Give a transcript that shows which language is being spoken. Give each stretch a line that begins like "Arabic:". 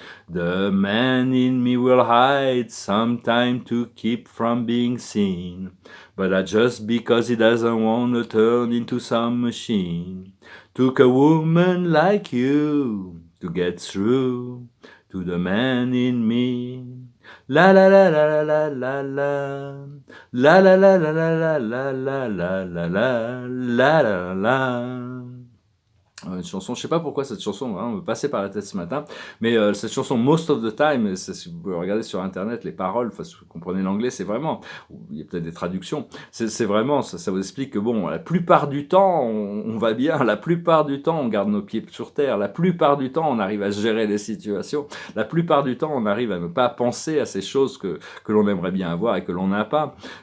English: The man in me will hide sometime to keep from being seen, but that's just because he doesn't want to turn into some machine. Took a woman like you to get through to the man in me. La la la la la la la la la la la la la la la la la la la la.
French: Une chanson, je sais pas pourquoi cette chanson me passait par la tête ce matin, mais cette chanson Most of the Time, si vous pouvez regarder sur internet les paroles, enfin si vous comprenez l'anglais, c'est vraiment, il y a peut-être des traductions, c'est vraiment, ça vous explique que bon, la plupart du temps on va bien, la plupart du temps on garde nos pieds sur terre, la plupart du temps on arrive à gérer les situations, la plupart du temps on arrive à ne pas penser à ces choses que l'on aimerait bien avoir et que l'on n'a pas.